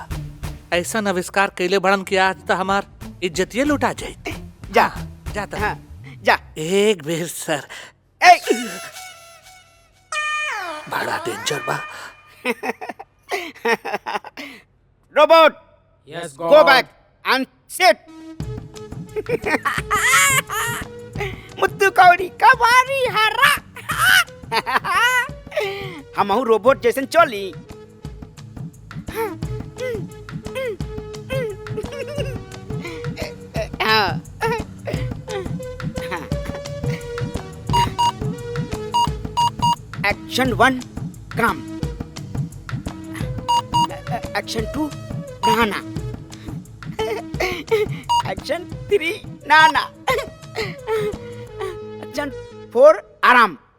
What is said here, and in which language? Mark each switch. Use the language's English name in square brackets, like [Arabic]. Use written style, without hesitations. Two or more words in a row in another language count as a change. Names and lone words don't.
[Bhojpuri] ऐसा आविष्कार कैले बड़न कि आज तो हमार इज्जतिये लुटा जाए। जा जाता। हाँ, जा। एक बेर सर। ए बड़ा डेंजर बा। रोबोट Yes, God. [English] go back and set. [Bhojpuri] मुत्तू कौड़ी कबारी हरा। हमहू रोबोट जैसन चली। एक्शन 1 काम, एक्शन 2 नहाना, एक्शन 3 नहाना, एक्शन 4 आराम।